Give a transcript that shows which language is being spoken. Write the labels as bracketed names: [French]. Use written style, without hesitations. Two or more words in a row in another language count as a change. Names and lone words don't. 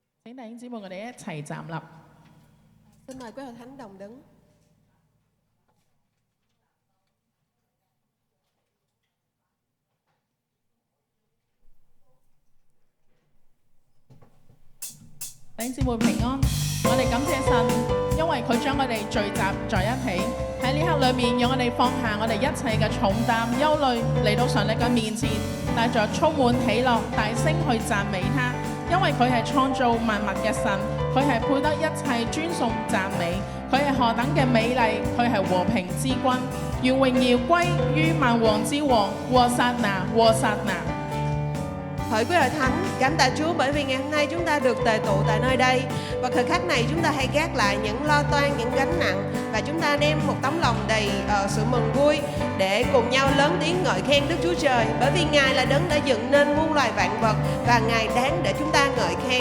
[Cantonese] 請弟兄姊妹，我哋一齊站立。 [Vietnamese] Xin mời quý hội thánh đồng đứng. [Cantonese] 弟兄姊妹平安，我哋感謝神，因為佢將我哋聚集在一起。喺呢刻裏面，讓我哋放下我哋一切嘅重擔、憂慮，嚟到上帝嘅面前，帶着充滿喜樂，大聲去讚美他。因為佢係創造萬物嘅神，佢係配得一切尊崇讚美，佢係何等嘅美麗，佢係和平之君。願榮耀歸於萬王之王，和撒那，和撒那。 [Vietnamese] Hỡi quý hội thánh, cảm tạ Chúa bởi vì ngày hôm nay chúng ta được tề tụ tại nơi đây. Và thời khắc này chúng ta hãy gác lại những lo toan, những gánh nặng và chúng ta đem một tấm lòng đầy sự mừng vui để cùng nhau lớn tiếng ngợi khen Đức Chúa Trời. Bởi vì Ngài là đấng đã dựng nên muôn loài vạn vật và Ngài đáng để chúng ta ngợi khen.